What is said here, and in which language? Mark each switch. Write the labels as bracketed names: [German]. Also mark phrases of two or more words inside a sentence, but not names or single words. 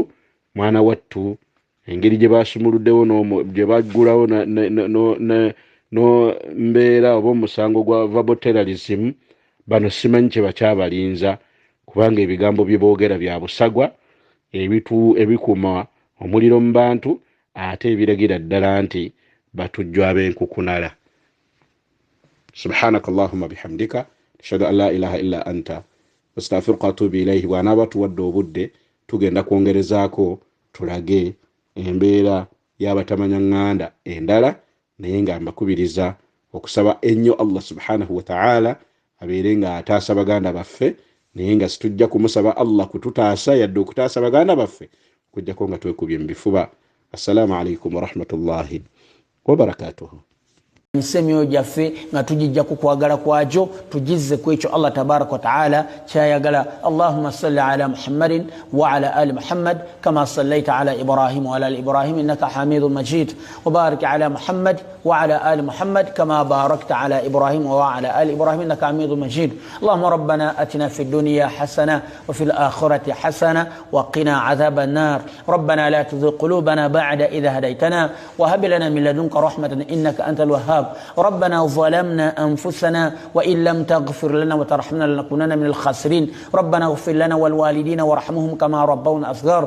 [Ganda] Mwana wattu engeri gye basumuluddewo gye baggulawo no mbeera oba omusango gwa [English] verbal terrorism, [Ganda] bano simanyi kye bakyabalinza, kubanga ebigambo bye boogera bya busagwa ebikuma omuliro mu bantu, ate ebiragira ddala nti batujju ab'enkukunala. [Arabic] سبحانك اللهم بحمدك أشهد أن لا إله إلا أنت أستغفرك وأتوب إليه. [Ganda] Bw'anaaba tuwadde obudde tugenda kwongerezaako tulage embeera y'abatamanya ŋŋanda endala, naye nga mbakubiriza okusaba ennyo [Arabic] الله سبحانه وتعالى [Ganda] abeere nga ataasa baganda baffe, naye nga situjja kumusaba Allah kututaasa yadde okutaasa baganda baffe okujjako nga twekubye mu bifuba. [Arabic] السلام عليكم ورحمة الله وبركاته. [Ganda] Nsemyo jaffe nga tujijja ku kwagala kwajo tujizze ku ekyo [Arabic] الله تبارك وتعالى [Ganda] kyayagala. [Arabic] اللهم صل على محمد وعلى آل محمد كما صليت على إبراهيم وعلى آل إبراهيم إنك حميد مجيد، وبارك على محمد وعلى آل محمد كما باركت على إبراهيم وعلى آل إبراهيم إنك حميد مجيد. اللهم ربنا آتنا في الدنيا حسنة وفي الآخرة حسنة وقنا عذاب النار. ربنا لا تزغ قلوبنا بعد إذ هديتنا وهب لنا من لدنك رحمة إنك أنت الوهاب. ربنا ظلمنا أنفسنا وإن لم تغفر لنا وترحمنا لنكونن من الخاسرين. ربنا اغفر لنا والوالدين وارحمهم كما ربونا صغار.